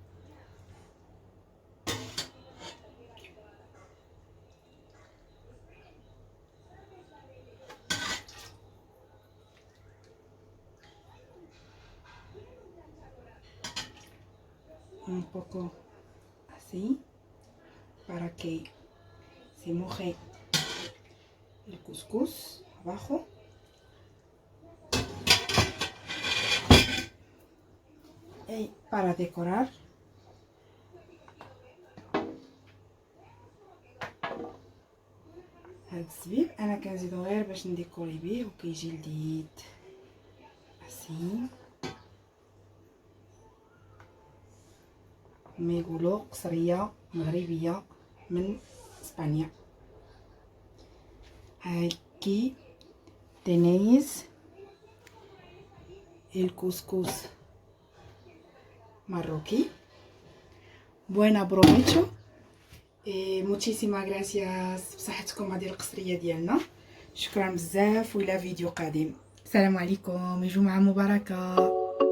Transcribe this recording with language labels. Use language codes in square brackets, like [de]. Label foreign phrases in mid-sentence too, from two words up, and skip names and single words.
[es] Un poco así para que se moje el cuscús abajo. Y para decorar [ar] هاد الزبيب انا كنزيدو غير باش نديكوري بيه وكيجي لذيذ اسي ما يقولوا قصريه مغربيه من اسبانيا. [es] Aquí tenéis el cuscús marroquí. Buen provecho. Muchísimas gracias [ar] بصحتكم هذه القصريه ديالنا. شكرا بزاف والى فيديو قادم. السلام عليكم، جمعه مباركه.